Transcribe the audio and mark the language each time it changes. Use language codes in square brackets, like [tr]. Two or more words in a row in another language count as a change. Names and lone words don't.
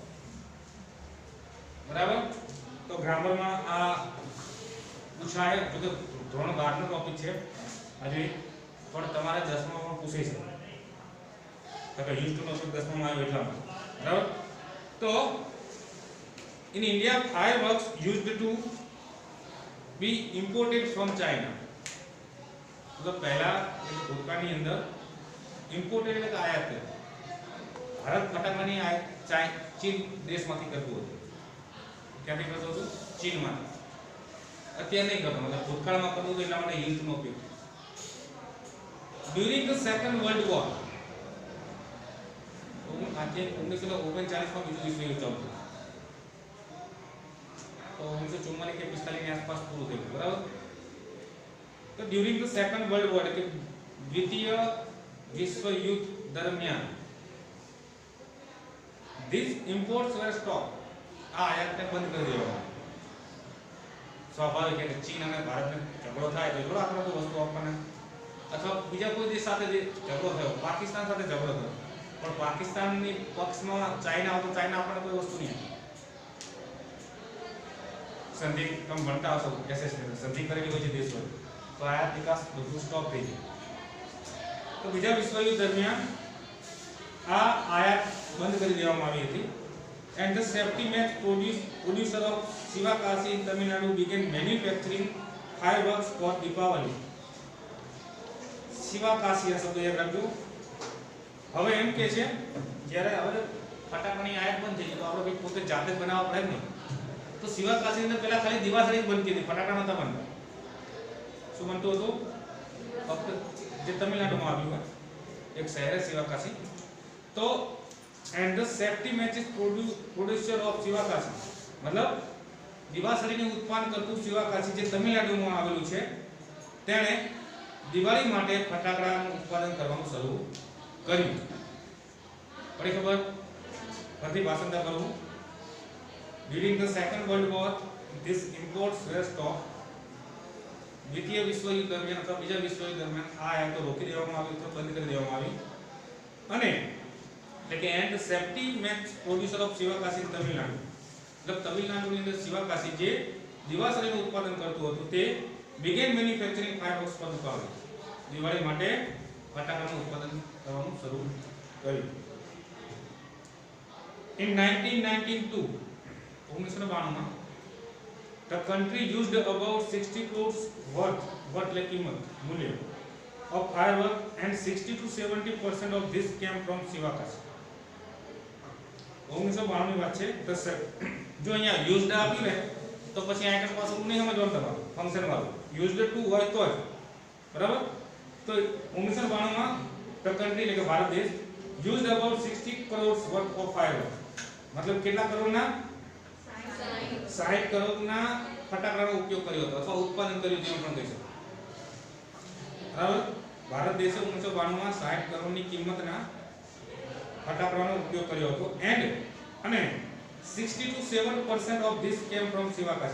[gu] બરાબર તો ગ્રામરમાં આ પૂછાય જો કે ધોરણ 12 નો ટોપિક છે હજી પણ તમારે 10 માં પણ પૂછાઈ છે તો [en] use to [gu] નો શબ્દ 10 માં આવ્યો એટલા બરાબર તો in [en] India fireworks used to be imported from China [hi] मतलब पहला [gu] भूतकाळની અંદર ઇમ્પોર્ટેડ એટલે આયાત છે ભારત ફટાકડાની આયાત ચીન દેશમાંથી કરતું હતું ક્યાંથી કરતો હતો ચીનમાંથી અત્યારે નહીં કરતો મતલબ ભૂતકાળમાં કરતો હતો એટલા માટે યુઝનો ઉપયોગ [en] during the Second World War [gu] આજે 1939 માં બીજું વિશ્વ યુદ્ધ ચાલતું તો 1944 કે 45 ની આસપાસ પૂરું થયું બરાબર તો [en] during the Second World War [gu] એટલે દ્વિતીય વિશ્વ યુદ્ધ દરમિયાન [en] these imports were stopped [gu] આ આયાતને બંધ કરી દેવામાં સ્વાભાવિક છે કે ચીન અને ભારતને ઝઘડો થાય તો જોડો આપણે કોઈ વસ્તુ આપવાના અથવા બીજા કોઈ દેશ સાથે જે ઝઘડો થયો પાકિસ્તાન સાથે ઝઘડો થયો પણ પાકિસ્તાનની પક્ષમાં ચાઇના આવતો ચાઇના આપણને કોઈ વસ્તુ નહીં સંધિ તમે ભણતા હશો એસએસની સંધિ કરેલી હોય છે દેશો તો આયાત નિકાસ બધું સ્ટોપ થઈ જાય તો બીજા વિશ્વ યુદ્ધ દરમિયાન આ આયાત બંધ કરી દેવામાં આવી હતી [en] and the safety match producer of Sivakasi in Tamil Nadu began manufacturing fireworks for Deepavali. [gu] Sivakasi આ શબ્દ યાદ રાખજો. હવે એમ કે છે જ્યારે હવે ફટાકડાની આયાત બંધ થઈ ગઈ તો આપણે પોતે જાતે જ બનાવવા પડે ને. તો શિવાકાશી અંદર પહેલા ખાલી દિવાસળી જ બનતી હતી, ફટાકડા નહોતા બનતા. શું બનતું હતું? ફક્ત જે તમિલનાડુમાં આવ્યું હોય એક શહેર શિવાકાશી. તો [en] and the safety matches producer of Sivakasi, [gu] મતલબ દિવાસળીનું ઉત્પાદન કરતું શિવાકાશી જે તમિલનાડુમાં આવેલું છે તેણે દિવાળી માટે ફટાકડાનું ઉત્પાદન કરવાનું શરૂ કર્યું. પડી ખબર? ફરીથી ભાષાંતર કરું. [en] During the Second World War, this imports were stopped. [gu] દ્વિતીય વિશ્વયુદ્ધ દરમિયાન અથવા બીજા વિશ્વયુદ્ધ દરમિયાન આ આયાતો રોકી દેવામાં આવી અથવા બંધ કરી દેવામાં આવી. અને એટલે કે [en] and safety match producer of Sivakasi Tamil Nadu, [gu] મતલબ તમિલનાડુની અંદર શિવાકાશી જે દિવાસળીનું ઉત્પાદન કરતું હતું તે [en] began manufacturing fireworks [gu] પર ઉપાડે દિવાળી માટે ફટાકડાનું ઉત્પાદન કરવાનું શરૂ કર્યું. [en] In 1992, 1992 the country used about 60 crores worth like [gu] કિંમત મૂલ્ય [en] of firework and 60 to 70% of this came from Sivakasi. [gu] 1992 ની વાત છે. જો અહીંયા used આપ્યું ને તો પછી આ એક પાછું નહીં સમજવાનું તમારું ફંક્શન વાળું. [en] used to [gu] હોય તો જ બરાબર. તો 1992 માં [en] the country [gu] એટલે કે ભારત દેશ [en] used about 60 crores worth of firework, [gu] મતલબ કેટલા કરોડના 60 કરોડના ફટાકડાનો ઉપયોગ કર્યો હતો અથવા ઉત્પાદન કર્યું તેમ પણ કહી શકાય. બરાબર. ભારત દેશે 1992 માં 60 કરોડની કિંમતના ફટાકડાનો ઉપયોગ કર્યો હતો. [en] અને 60 to 7% of this came from Sivakasi.